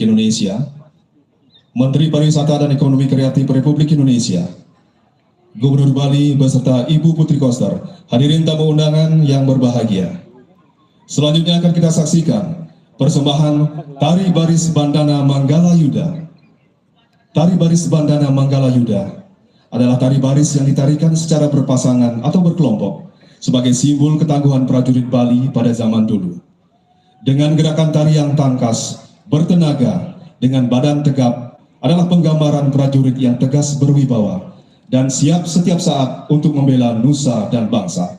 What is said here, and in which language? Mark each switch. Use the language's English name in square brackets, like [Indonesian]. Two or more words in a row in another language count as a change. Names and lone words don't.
[Indonesian] Indonesia, Menteri Pariwisata dan Ekonomi Kreatif Republik Indonesia, Gubernur Bali beserta Ibu Putri Koster, hadirin tamu undangan yang berbahagia. Selanjutnya akan kita saksikan persembahan Tari Baris Bandana Manggala Yuda. Tari Baris Bandana Manggala Yuda adalah tari baris yang ditarikan secara berpasangan atau berkelompok sebagai simbol ketangguhan prajurit Bali pada zaman dulu. Dengan gerakan tari yang tangkas, bertenaga, dengan badan tegap adalah penggambaran prajurit yang tegas berwibawa dan siap setiap saat untuk membela nusa dan bangsa.